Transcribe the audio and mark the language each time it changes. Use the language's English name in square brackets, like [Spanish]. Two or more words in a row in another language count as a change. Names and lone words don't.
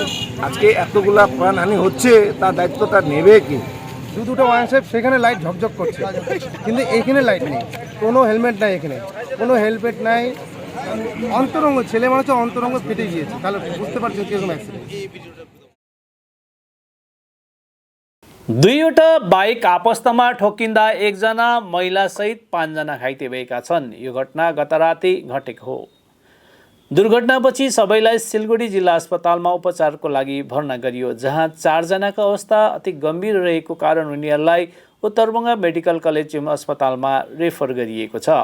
[Bangla] আজকে এতগুলা প্রাণহানি হচ্ছে, তার দায়িত্বটা নেবে কে? দুটো ওয়াইনশপ সেখানে লাইট ঝকঝক করছে, কিন্তু এইখানে লাইট নেই, কোনো হেলমেট নাই, এখানে কোনো হেলমেট নাই। অন্তরঙ্গ ছেলে মানুষের অন্তরঙ্গ ফেটে গিয়েছে, তাহলে বুঝতে পারছেন কিরকম অ্যাক্সিডেন্ট। [Nepali] दुईवटा बाइक आपस्तमा ठोकिँदा एकजना महिलासहित 5 जना घाइते भएका छन्। यो घटना गत राति घटेको हो। दुर्घटनापछि सबैलाई सिलगढी जिल्ला अस्पतालमा उपचारको लागि भर्ना गरियो, जहाँ 4 जनाको अवस्था अति गम्भीर रहेको कारण उनीहरूलाई उत्तरबङ्गा मेडिकल कलेज अस्पतालमा रेफर गरिएको छ।